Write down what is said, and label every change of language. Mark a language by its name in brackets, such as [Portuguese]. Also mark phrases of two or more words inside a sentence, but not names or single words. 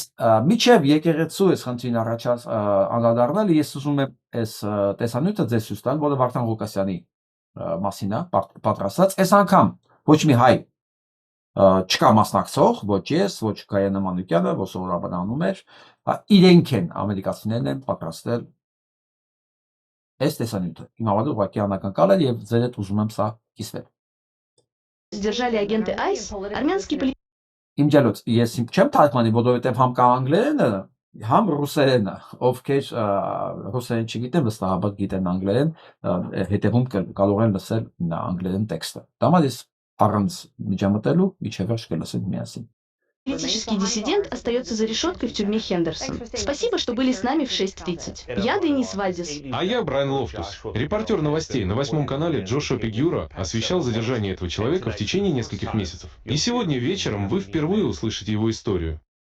[Armenian] միջև եկեղեցու այս խնդրին անդրադառնալը ես ուզում եմ այս տեսանյութը ձեզ ցույց տալ, որը Վարդան Ղուկասյանի մասին է պատրաստած։ Այս անգամ ոչ մի հայ չկա մասնակցող, ոչ ես, ոչ Գայանե Մանուկյանը, որ սովորաբար անում էր, իրենք են ամերիկացիներն են պատրաստել այս տեսանյութը։ Իմ համար ուղղակի անական կալ եւ ձեր հետ ուզում եմ սա կիսվել։ [Russian] Задержали агенты АИС, армянские полицейские. [Armenian] Իմ ջալոց, ես չեմ թարգմանի, որովհետեւ համ կա անգլերենը, համ ռուսերենը, ովքեր ռուսերեն չգիտեն, վստահաբար գիտեն անգլերեն, հետևում կարող են լսել անգլերեն տեքստը։ Դամա ես առանց միջամտելու միջև վերջ կլսեն միասին։ [Russian] Политический диссидент остается за решеткой в тюрьме Хендерсон. Спасибо, что были с нами в 6:30. Я Денис Вальдис. А я Брайан Лофтус, репортер новостей на 8 канале Джошуа Пигюра освещал задержание этого человека в течение нескольких месяцев. И сегодня вечером вы впервые услышите его историю.